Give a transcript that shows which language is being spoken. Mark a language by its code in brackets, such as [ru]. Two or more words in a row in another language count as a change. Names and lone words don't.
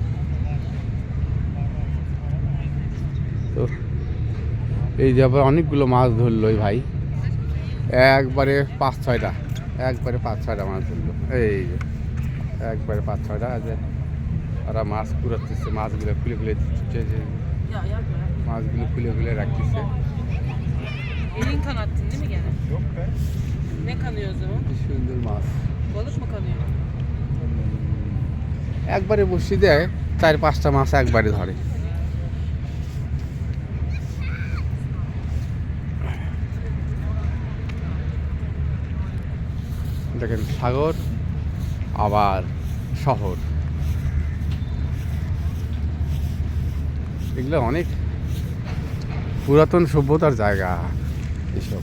[bn] তো এই যে আবার অনেকগুলো মাছ ধরলো এই ভাই, একবারে 5-6টা, একবারে 5-6টা মাছ ধরলো। এই যে একবারে 5-6টা আছে, ওরা মাছ কুড়াচ্ছে, মাছগুলো খুলে খুলে দিচ্ছে, যে মাছগুলো খুলে খুলে রাখতেছে। [tr] Elin kanattın değil mi gene? Yok be. Ne kanıyor o zaman? [bn] কি সুন্দর মাছ, [tr] Balık mı kanıyor? [bn] একবারে বসি দেয়, 4-5টা মাছ একবারে ধরে। দেখেন সাগর আবার শহর, এগুলো অনেক পুরাতন সভ্যতার জায়গা এসব।